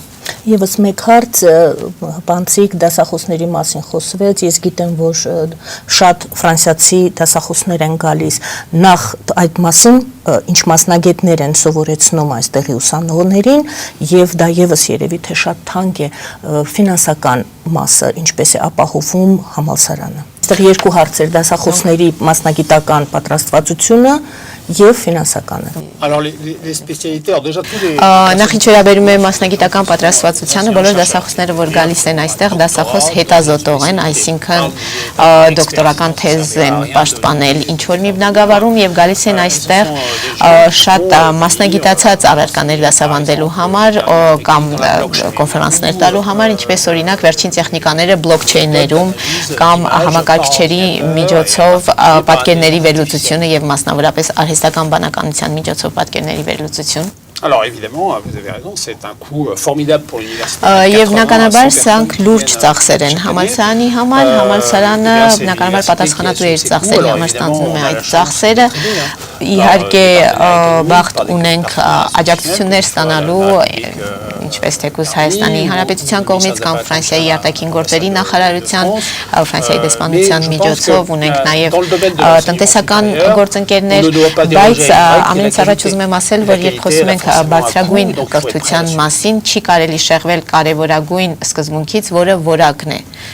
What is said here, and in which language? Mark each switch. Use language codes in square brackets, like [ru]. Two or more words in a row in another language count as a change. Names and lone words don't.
[hy] Եվս մեկ հարց բանցիկ դասախոսների մասին խոսվեց, ես գիտեմ, որ շատ ֆրանսիացի դասախոսներ են գալիս, նախ այդ մասին ինչ մասնագետներ են սովորեցնում այստեղի ուսանողներին եւ դա եւս երևի թե շատ թանկ է ֆինանսական մասը, ինչպես է ապահովում համալսարանը։ Այստեղ երկու հարցեր՝ դասախոսների մասնագիտական պատրաստվածությունը եւ ֆինանսականը։ [fr] Alors les spécialités, alors déjà tous les [hy] Նախ ինչ վերաբերում է մասնագիտական պատրաստվածությանը, բոլոր դասախոսները, որ գալիս են այստեղ, դասախոս հետազոտող են, այսինքն դոկտորական թեզ են պաշտպանել ինչ որ մի բնագավառում եւ գալիս են այստեղ շատ մասնագիտացած առարկաներ դասավանդելու համար կամ կոնֆերանսներ տալու համար, ինչպես օրինակ վերջին տեխնիկաները բլոկչեյներում կամ համակարգիչերի միջոցով պատկերների վերլուծությունը եւ մասնավորապես արհեստական բանականության միջոցով պատկերների վերլուծություն։ [fr] Alors évidemment, vous avez raison, c'est un coût formidable pour l'université. [hy] Եվ բնականաբար սրանք լուրջ ծախսեր են համալսարանի համար, համալսարանը բնականաբար պատասխանատու է իր ծախսերի համար ստանձնում է այդ ծախսերը։ Իհարկե բախտ ունենք աջակցություններ ստանալու, ինչպես թեկուզ Հայաստանի Հանրապետության կողմից կամ Ֆրանսիայի արտաքին գործերի նախարարության, Ֆրանսիայի դեսպանության միջոցով ունենք նաև տնտեսական գործընկերներ, բայց ամենից առաջ ուզում եմ ասել, որ երբ խոսում ենք բարձրագույն կրթության մասին, չի կարելի շեղվել կարևորագույն սկզբունքից, որը որակն է։